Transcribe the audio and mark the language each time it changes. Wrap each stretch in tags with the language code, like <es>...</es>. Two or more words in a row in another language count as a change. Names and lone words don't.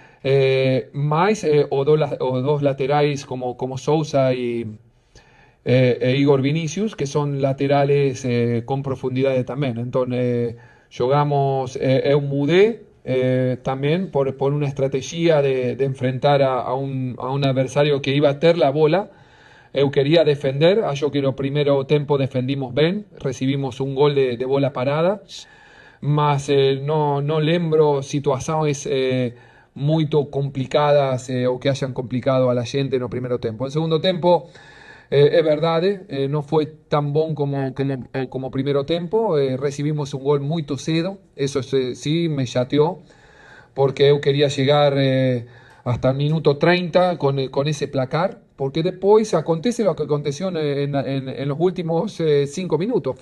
<es>más o dos laterales como Sousa e Igor Vinicius, que son laterales con profundidad también. Entonces, jugamos, eu mudé también por una estrategia de enfrentar a un adversario que iba a tener la bola. Eu quería defender, yo que</es> <pt>no primeiro tempo</pt> <es>defendimos bien, recibimos un gol de bola parada,</es> <pt>mas no lembro</pt> <es>situaciones muy complicadas o que hayan complicado a la gente en el primer tiempo. En segundo tiempo, es verdad, no fue tan bon como primer tiempo, recibimos un gol muy cedo, eso sí me chateó, porque yo quería llegar hasta el minuto 30 con ese placar, porque después acontece lo que aconteció en los últimos 5 minutos.</es>